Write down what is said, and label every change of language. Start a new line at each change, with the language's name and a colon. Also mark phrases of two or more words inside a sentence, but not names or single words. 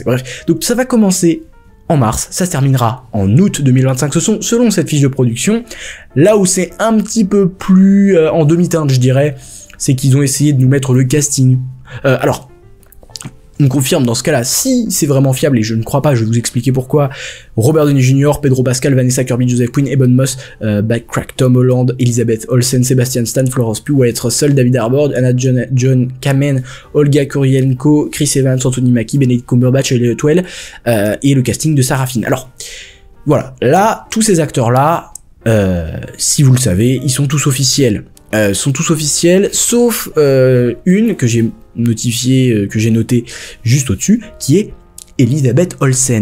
French: Bref, donc ça va commencer en mars, ça se terminera en août 2025, ce sont, selon cette fiche de production. Là où c'est un petit peu plus en demi-teinte, je dirais, c'est qu'ils ont essayé de nous mettre le casting. Alors, on confirme dans ce cas-là, si c'est vraiment fiable, et je ne crois pas, je vais vous expliquer pourquoi. Robert Downey Jr., Pedro Pascal, Vanessa Kirby, Joseph Quinn, Ebon Moss, Backcrack Tom Holland, Elizabeth Olsen, Sebastian Stan, Florence Pugh, Wyatt Russell, David Harbour, Anna John Kamen, Olga Kurylenko, Chris Evans, Anthony Mackie, Benedict Cumberbatch, Elliot Well, et le casting de Sarah Finn. Alors, voilà, là, tous ces acteurs-là, si vous le savez, ils sont tous officiels. Sauf une que j'ai notifiée, que j'ai notée juste au-dessus, qui est Elizabeth Olsen.